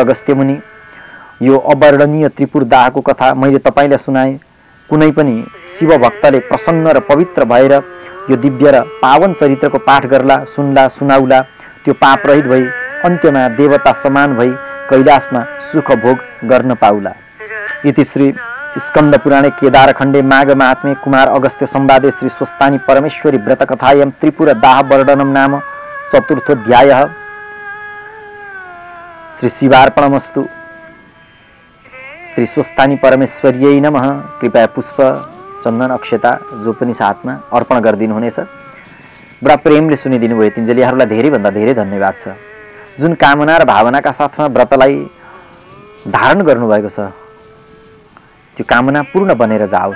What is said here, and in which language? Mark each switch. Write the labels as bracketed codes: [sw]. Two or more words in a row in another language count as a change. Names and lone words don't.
[ne] हे अगस्त्य मुनि, यो अवर्णनीय त्रिपुर दाहको कथा मैले तपाईलाई सुनाएँ। कुनै पनि शिव भक्तले प्रसन्न र पवित्र भएर यो दिव्य र पावन चरित्रको पाठ गर्ला, सुन्ला, सुनाउला, त्यो पापरहित भई अन्त्यमा देवता समान भई कैलाशमा सुख भोग गर्न पाउला। [sa] इति श्री स्कंद पुराणे केदारखण्डे माघ महात्म्ये कुमार अगस्त्य संवादे श्री स्वस्तानी परमेश्वरी व्रतकथायां त्रिपुर दाह वर्णनम नाम चतुर्थोऽध्यायः। श्री शिवार्पणमस्तु। श्री स्वस्तानी परमेश्वर्यै नमः। [ne] कृपया पुष्प चन्दन अक्षता जो पनि साथमा अर्पण गरिदिनु हुनेछ। बडा प्रेमले सुनिदिनु भयो तिन्जेलीहरूलाई धेरै भन्दा धेरै धन्यवाद छ। जुन कामना र भावनाका साथमा व्रतलाई धारण गर्नुभएको छ त्यो कामना पूर्ण बनेर जाओस्।